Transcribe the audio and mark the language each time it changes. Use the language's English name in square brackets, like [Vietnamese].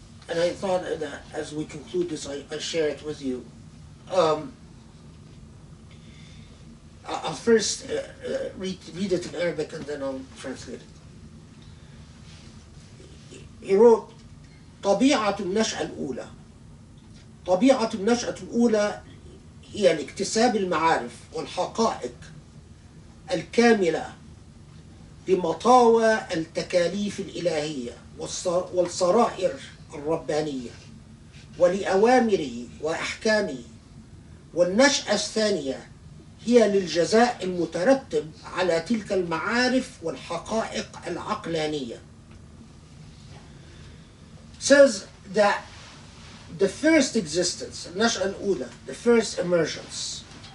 [English] And I thought that as we conclude this, I share it with you. I'll first read it in Arabic and then I'll translate it. He wrote, [Arabic] طبيعة النشأة الأولى. طبيعة النشأة الأولى هي الاكتساب المعارف والحقائق الكاملة بمطاوى التكاليف الإلهية والسرائر الربانية ولأوامره وأحكامه. والنشأة الثانية هي للجزاء المترتب على تلك المعارف والحقائق العقلانية. [English] Says that the first existence, النشأة الأولى, the first emergence,